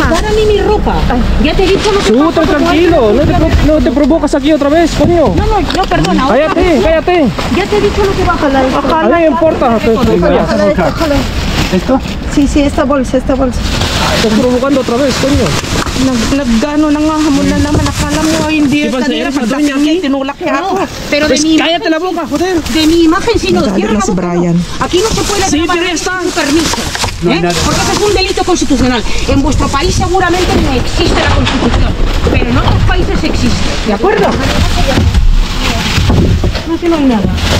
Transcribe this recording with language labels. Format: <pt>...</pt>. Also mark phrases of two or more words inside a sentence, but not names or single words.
<es>Dame a mí mi ropa. Ya te he dicho lo que Tú, pasa. tranquilo. No te provocas aquí otra vez, coño. No, perdona. Cállate. Ya te he dicho lo que va a jalar. A mí me importa. ¿Esto? Sí, esta bolsa. Estás provocando otra vez, coño.</es> <tl>Nagano na nga, hamon na naman. Akala mo, hindi Di ba, kanina</tl> <es>eres la dueña</es> <tl>pagdating</tl> <es>aquí?</es> <tl>niya, tinulak niya ako.</tl> <es>Pero de Pues mi cállate la boca, joder. de mi imagen sí no. Dale, Cierra la si boca, Brian. no. Aquí no se puede Sí, grabar pero ya está. sin permiso. No hay nada. Porque eso es un delito constitucional. En vuestro país seguramente no existe la Constitución, pero en otros países existe. ¿De acuerdo? No te lo hay nada.</es>